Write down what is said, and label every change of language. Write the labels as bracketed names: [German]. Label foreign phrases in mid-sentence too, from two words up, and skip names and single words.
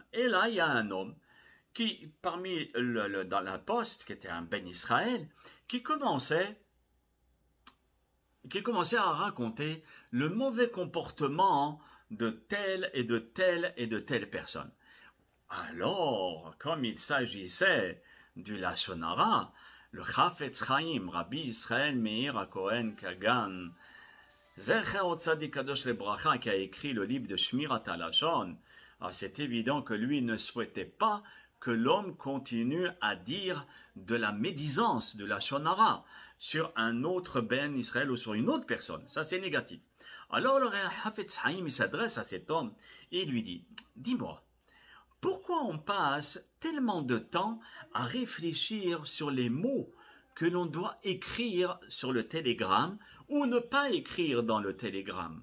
[French] Et là, il y a un homme qui, dans la poste, qui était un [Hebrew] בן ישראל, [French] qui commençait à raconter le mauvais comportement de telle et de telle et de telle personne. Alors, comme il s'agissait du [Hebrew] לשון הרע, [French] le Chafetz Chaim, Rabbi Israël Meir HaKohen Kagan, [Hebrew] זכר צדיק קדוש לברכה, [French] qui a écrit le livre de Shmirat HaLashon, c'est évident que lui ne souhaitait pas que l'homme continue à dire de la médisance, de la [Hebrew] לשון הרע, [French] sur un autre [Hebrew] בן ישראל [French] ou sur une autre personne. Ça, c'est négatif. Alors, le Chafetz Chaim, il s'adresse à cet homme et lui dit, dis-moi, pourquoi on passe tellement de temps à réfléchir sur les mots que l'on doit écrire sur le télégramme ou ne pas écrire dans le télégramme?